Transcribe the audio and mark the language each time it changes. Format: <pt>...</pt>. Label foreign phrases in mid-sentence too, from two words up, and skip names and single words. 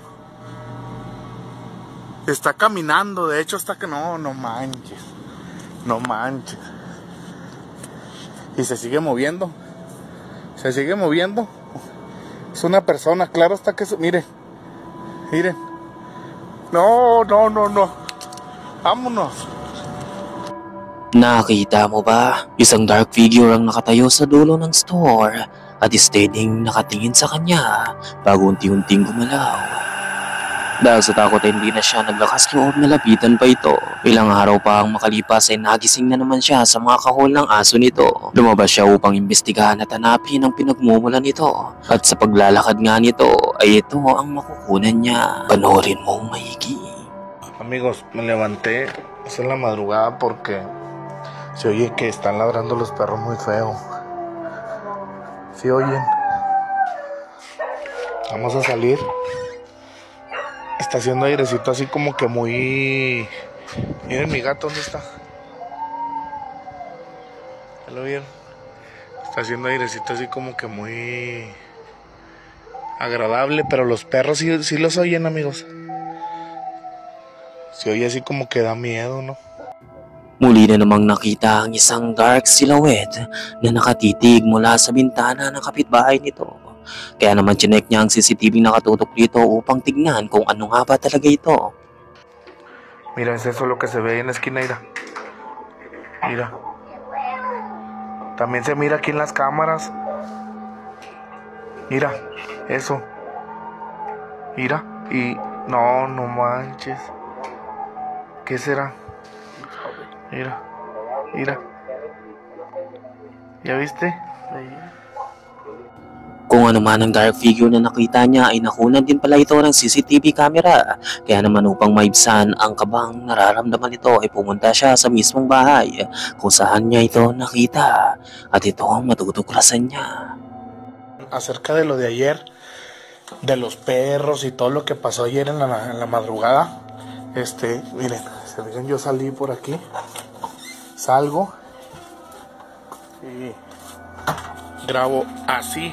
<es>Está caminando, de hecho está que no manches. No manches. Y se sigue moviendo. Es una persona, claro está que miren. No, no, no, no. Vámonos.</es> <tl>Nakita mo ba? Isang</tl> <en>dark figure</en> <tl>ang nakatayo sa dulo ng store at steadying nakatingin sa kanya bago unti-unting gumalaw. Dahil sa takot ay hindi na siya naglakas loob na lapitan pa ito. Ilang araw pa ang makalipas ay nagising na naman siya sa mga kahol ng aso nito. Lumabas siya upang imbestigahan at hanapin ang pinagmumulan nito. At sa paglalakad nga nito ay ito ang makukunan niya. Panoorin mong maigi.</tl> <es>Amigos, me levanté en la madrugada porque se oye que están ladrando los perros muy feo. ¿Sí oyen? Vamos a salir. Está haciendo airecito así como que muy... Miren mi gato, ¿dónde está? ¿Ya lo vieron? Está haciendo airecito así como que muy... agradable, pero los perros sí los oyen, amigos. Se oye así como que da miedo, ¿no?</es> <tl>Muli na namang nakita ang isang</tl> <en>dark silhouette</en> <tl>na nakatitig mula sa bintana ng kapitbahay nito. Kaya naman chinek niya ang CCTV na nakatutok dito upang tignan kung ano nga ba talaga ito.</tl> <es>Mira, es eso lo que se ve ahí en la esquina, mira. Mira. También se mira aquí en las cámaras. Mira, eso. Mira, y... No, no manches. ¿Qué será? Mira, mira. ¿Ya viste?</es> <tl>Kung ano man ang</tl> <en>dark figure</en> <tl>na nakita niya ay nakunan din pala ito ng</tl> <en>CCTV camera.</en> <tl>Kaya naman upang maibsan ang kabang nararamdaman nito ay pumunta siya sa mismong bahay kung saan niya ito nakita. At ito ang matutuklasan niya.</tl> <es>Acerca de lo de ayer, de los perros y todo lo que pasó ayer en la madrugada. Miren, se fijan, yo salí por aquí. Salgo y grabo así.</es>